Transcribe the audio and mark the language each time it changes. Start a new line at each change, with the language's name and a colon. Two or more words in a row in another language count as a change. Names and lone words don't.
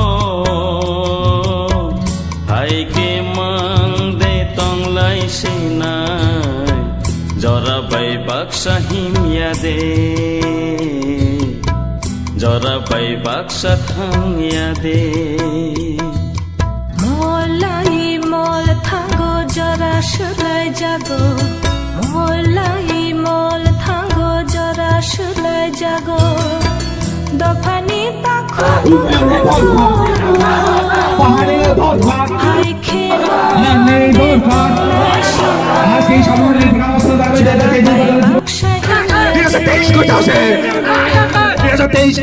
Kok Borok: हाइके मांग दे तंगलाई सिनाय जरा बाई बाक्सा हिमिया दे जरा बाई बाक्सा थांगिया दे जरा सुलाई जागो मोलाई मोल थांगो जरा सुलाई जागो दफानी ताखो
Bangla: পাহাড়ে দরকার हाय खेलो নেই দরকার আজকে এই সাবরমণী থেকে আওয়াজ তুলে ঠিক আছে 23 কইতা আছে ঠিক আছে 23